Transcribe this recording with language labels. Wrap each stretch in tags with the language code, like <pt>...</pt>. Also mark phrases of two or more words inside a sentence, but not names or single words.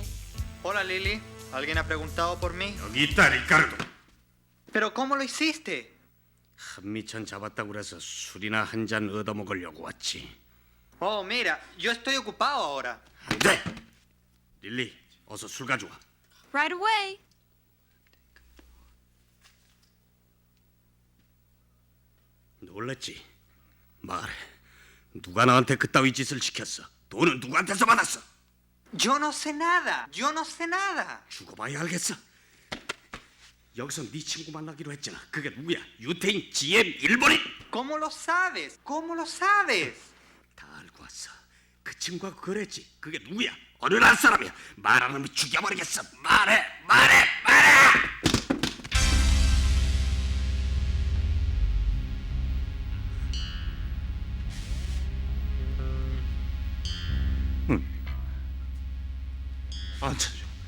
<es>Hola Lily, ¿alguien ha preguntado por mí?</es> <ko>여기 있다, 리카르도.</ko> <es>¿Pero cómo lo hiciste?</es> <ko>한미천 잡았다고 그래서 술이나 한 잔 얻어먹으려고 왔지.</ko> <es>Oh, mira, yo estoy ocupado ahora.</es> <ko>안 돼! 릴리, 어서 술 가져와.</ko> <en>Right away.</en> <ko>놀랬지? 말해. 누가 나한테 그따위 짓을 시켰어? 돈은 누구한테서 받았어?</ko> <es>Yo no sé nada. Yo no sé nada.</es> <ko>죽어봐야 알겠어. 여기서 네 친구 만나기로 했잖아. 그게 누구야? 유태인, GM, 일본인.</ko> <es>¿Cómo lo sabes? ¿Cómo lo sabes?</es> <ko>다 알고 왔어. 그 친구하고 그랬지. 그게 누구야? 어느 나라 사람이야? 말 안 하면 죽여버리겠어. 말해. 앉아줘.</ko>